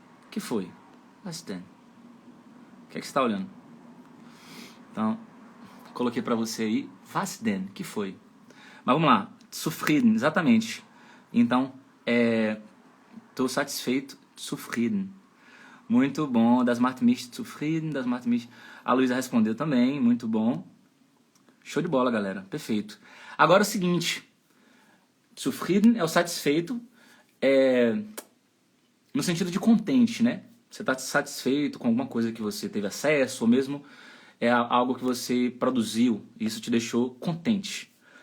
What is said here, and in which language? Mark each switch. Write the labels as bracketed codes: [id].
[pt] Que foi? [de] Was denn? [pt] O que é que você está olhando? Então, coloquei para você aí, [de] was denn? [pt] Que foi? Mas vamos lá. Zufrieden, exatamente. Então, tô satisfeito, zufrieden. Muito bom. [de] Das macht mich zufrieden, das macht mich... [pt] A Luísa respondeu também, muito bom. Show de bola, galera. Perfeito. Agora é o seguinte. Zufrieden é o satisfeito, no sentido de contente, né? Você está satisfeito com alguma coisa que você teve acesso, ou mesmo algo que você produziu, e isso te deixou contente.